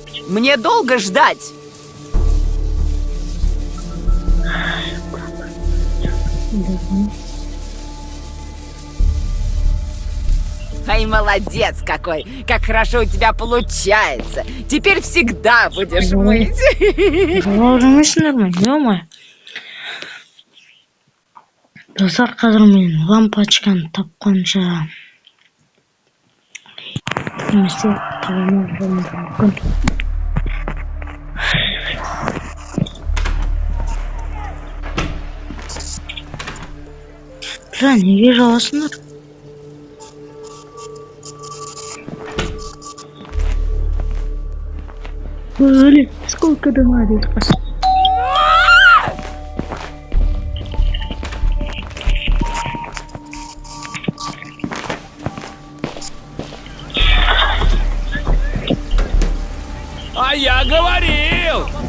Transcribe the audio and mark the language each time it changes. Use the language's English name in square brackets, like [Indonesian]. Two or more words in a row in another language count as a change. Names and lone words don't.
[Russian] Мне долго ждать? Ай, молодец какой! Как хорошо у тебя получается! Теперь всегда будешь мыть! Уже нормально, ё-моё. [Kazakh] Достар, қазір мен лампочканы тапқанша немесе табылмай мүмкін. Бля, неге жауасыңдар? [Russian] Блин, сколько донатит? А я говорил!